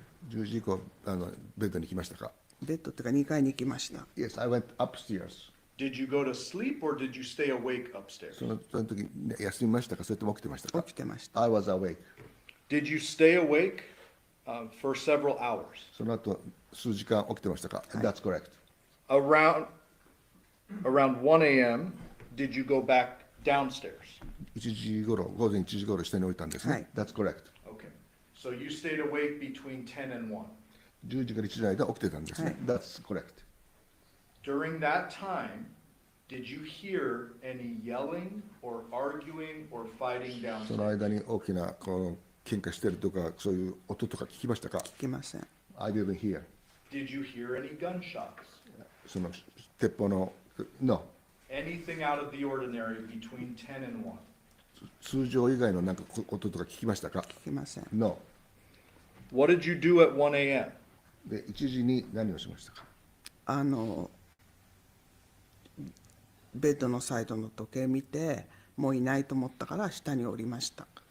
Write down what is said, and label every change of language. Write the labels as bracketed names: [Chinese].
[Japanese] 10時以降ベッドに来ましたか？ベッドっていうか2階に行きました。 [English] Yes, I went upstairs. Did you go to sleep or did you stay awake upstairs? [Japanese] その時休みましたか？それとも起きてましたか？起きてました。 [English] I was awake. Did you stay awake for several hours? [Japanese] その後数時間起きてましたか？ [English] That's correct. Around 1 a.m., did you go back downstairs? [Japanese] 1時頃、午前1時頃下に置いたんですね。はい。 [English] That's correct. Okay. So you stayed awake between 10 and 1. [Japanese] 10時から1時の間起きてたんですね。 [English] That's correct. During that time, did you hear any yelling or arguing or fighting [Japanese] その [English] downstairs? [Japanese] 間に大きなこの喧嘩してるとかそういう音とか聞きましたか？聞きません。 [English] I didn't hear. Did you hear any gunshots? [Japanese] その鉄砲の [English] No. Anything out of the ordinary between 10 and 1? [Japanese] 通常以外のなんか音とか聞きましたか？聞きません。 [English] No. What did you do at 1 a.m.? [Japanese] で1時に何をしましたか？ベッドのサイドの時計見て、もういないと思ったから下に降りました。